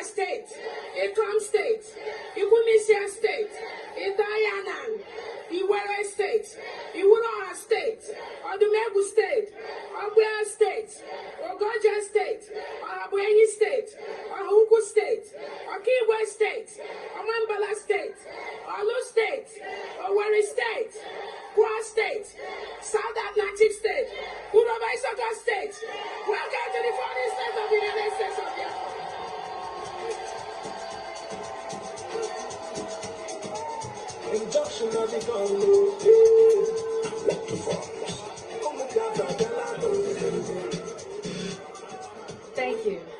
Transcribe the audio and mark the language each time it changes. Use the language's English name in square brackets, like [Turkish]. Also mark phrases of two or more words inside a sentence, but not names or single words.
[English] State, Ikom State, Ikumisia State, Idayanan, Iwere State, Iwuroha State, Odumegu State, Ogbea State, Ogoja State, Ohabuenyi State, Ohuku State, Okiwe State, Omambala State, Olu State, Owerri State, Kwa State, South Atlantic State, Uroba Isoko State. Welcome to the 40 states of the United States of Biafra. Thank you.